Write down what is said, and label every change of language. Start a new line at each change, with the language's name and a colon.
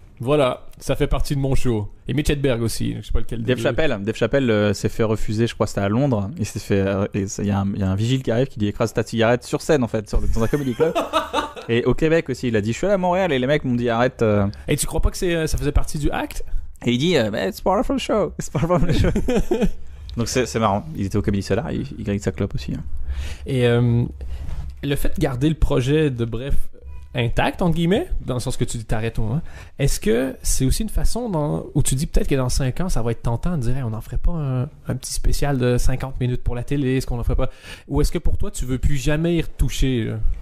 French: Voilà, ça fait partie de mon show. Et Mitch Hedberg aussi, je sais pas lequel. Dave Chappelle s'est fait refuser, je crois que c'était à Londres. Il s'est fait, il y a un vigile qui arrive qui dit écrase ta cigarette sur scène en fait, dans un comedy club. Et au Québec aussi, il a dit je suis allé à Montréal et les mecs m'ont dit arrête. Et tu crois pas que ça faisait partie du acte? Et il dit
English: it's part of the show, it's part of the show.
French: Donc c'est marrant. Il était au Comedy Cellar, il gagne sa clope aussi. Et le fait de garder le projet de Bref intact, entre guillemets, dans le sens que tu dis t'arrêtes, est-ce que c'est aussi une façon où tu dis peut-être que dans 5 ans ça va être tentant de dire on n'en ferait pas un petit spécial de 50 minutes pour la télé, est-ce qu'on n'en ferait pas, ou est-ce que pour toi tu veux plus jamais y retoucher là?